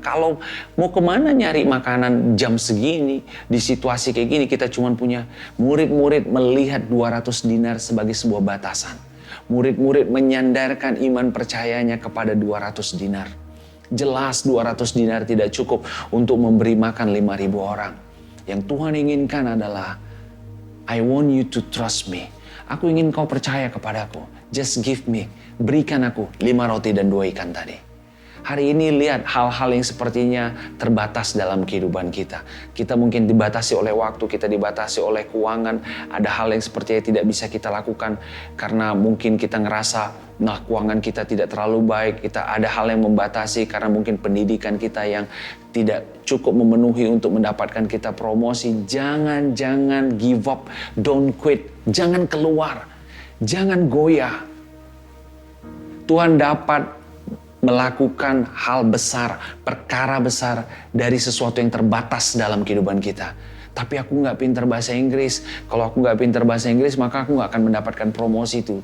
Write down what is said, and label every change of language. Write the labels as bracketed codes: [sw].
[id] Kalau mau kemana nyari makanan jam segini, di situasi kayak gini kita cuma punya. Murid-murid melihat 200 dinar sebagai sebuah batasan. Murid-murid menyandarkan iman percayanya kepada 200 dinar. Jelas 200 dinar tidak cukup untuk memberi makan 5.000 orang. Yang Tuhan inginkan adalah, [en] I want you to trust me. [id] Aku ingin kau percaya kepadaku. [en] Just give me. [id] Berikan aku 5 roti dan 2 ikan tadi. Hari ini lihat hal-hal yang sepertinya terbatas dalam kehidupan kita. Kita mungkin dibatasi oleh waktu, kita dibatasi oleh keuangan. Ada hal yang sepertinya tidak bisa kita lakukan karena mungkin kita ngerasa keuangan kita tidak terlalu baik. Kita ada hal yang membatasi karena mungkin pendidikan kita yang tidak cukup memenuhi untuk mendapatkan kita promosi. Jangan [en] give up, don't quit. [id] Jangan keluar, jangan goyah. Tuhan dapat melakukan hal besar, perkara besar dari sesuatu yang terbatas dalam kehidupan kita. Tapi aku nggak pintar bahasa Inggris. Kalau aku nggak pintar bahasa Inggris, maka aku nggak akan mendapatkan promosi itu.